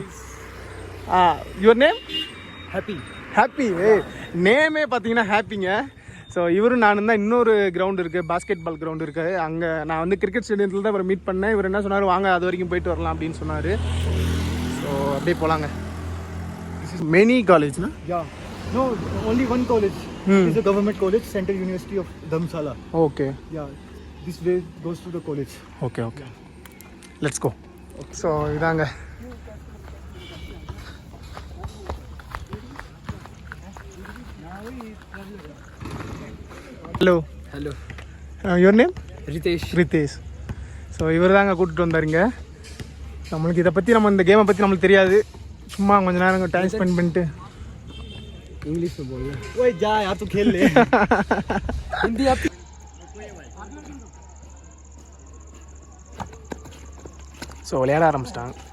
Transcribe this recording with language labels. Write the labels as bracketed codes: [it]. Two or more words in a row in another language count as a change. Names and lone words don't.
[en] Your name? Happy. [ta] நேமே பார்த்தீங்கன்னா ஹாப்பிங்க. ஸோ இவரும் நானும் தான். இன்னொரு கிரவுண்டு இருக்குது, [en] basketball ground [ta] இருக்குது. அங்கே நான் வந்து [en] cricket stadiumத்தில் [ta] தான் இவரை மீட் பண்ணேன். இவர் என்ன சொன்னார், வாங்க அது வரைக்கும் போயிட்டு வரலாம் அப்படின்னு சொன்னார். ஸோ அப்படியே போகலாங்க. [en] many collegeனா? Yeah. No, only one college. It's a government college, Central University of Dharamsala. Okay. Yeah. This way goes to the college. Okay. Let's go. [ta] ஸோ இதாங்க. ஹலோ. [en] Your name? Ritesh. [ta] ஸோ இவர் தாங்க கூப்பிட்டு வந்தாருங்க. நம்மளுக்கு இதை பற்றி, நம்ம இந்த கேமை பற்றி நம்மளுக்கு தெரியாது. சும்மா கொஞ்ச நேரம் [en] time spend [ta] பண்ணிட்டு [hi] इंग्लिश में बोल रहे ओए जा यार तू खेल ले हिंदी आती. [ta] ஸோ விளையாட ஆரம்பிச்சிட்டாங்க.